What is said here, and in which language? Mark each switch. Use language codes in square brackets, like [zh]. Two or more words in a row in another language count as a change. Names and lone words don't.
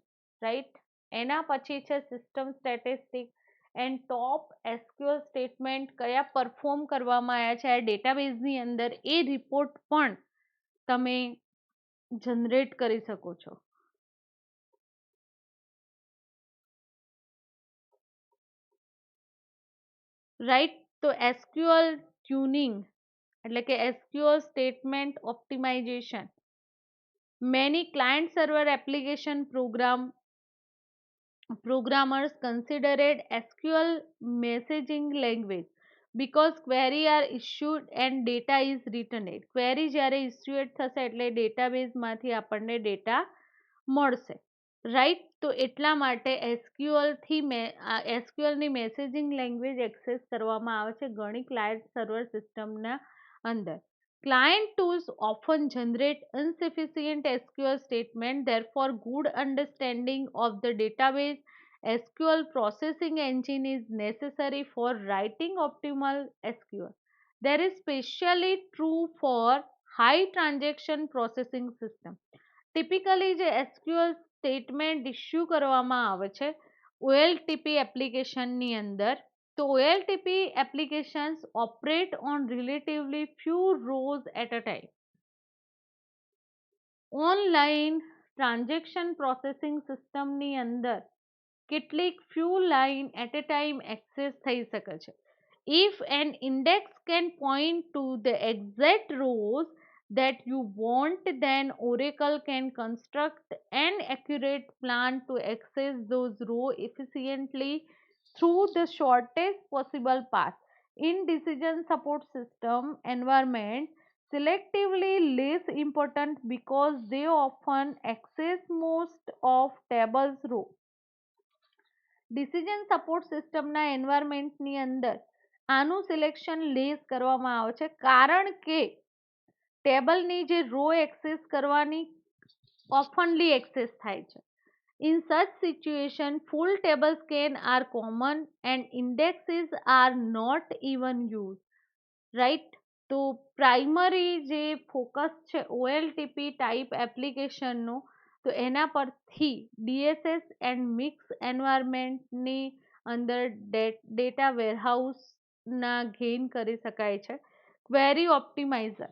[gu] રાઈટ, એના પછી છે [en] system statistic and top SQL statement [gu] કયા પરફોર્મ કરવામાં આવ્યા છે આ ડેટાબેઝની અંદર, એ રિપોર્ટ પણ તમે જનરેટ કરી શકો છો. રાઈટ, તો [en] SQL tuning [gu] એટલે કે [en] SQL statement optimization, many client server application programmers considered SQL messaging language because query are issued and data is returned. [gu] query જ્યારે issued થશે એટલે database માંથી આપણને data મળશે, રાઈટ. તો એટલા માટે એસક્યુએલ થી એસક્યુએલ ની [en] messaging language [gu] એક્સેસ કરવામાં આવે છે ઘણી [en] client server systemના [gu] અંદર. [en] Client tools often generate insufficient SQL statement, therefore good understanding of the database SQL processing engine is necessary for writing optimal SQL. That is specially true for high transaction processing system. [gu] ટિપિકલી જે [en] SQL statement issue [gu] કરવામાં આવે છે [en] OLTP applicationની [gu] અંદર, તો [en] OLTP applications operate on relatively few rows at a time. online transaction processing systemની [gu] અંદર કેટલીક [en] few line at a time [gu] એક્સેસ થઈ શકે છે. [en] if an index can point to the exact rows that you want, then Oracle can construct an accurate plan to access those rows efficiently through the shortest possible path. In decision support system environment, selectively less important because they often access most of tables row. decision support systemના environmentની [gu] અંદર આનું [en] selection less [gu] કરવામાં આવે છે કારણ કે ટેબલની જે રો એક્સેસ કરવાની ઓફનલી એક્સેસ થાય છે. [en] In such situation, full table scan are common and indexes are not even used. Right? [gu] તો પ્રાઇમરી જે ફોકસ છે [en] OLTP type applicationનું, [gu] તો એના પરથી [en] DSS and mix environmentની [gu] અંદર [en] data warehouseના gain [gu] કરી શકાય છે. [en] query optimizer.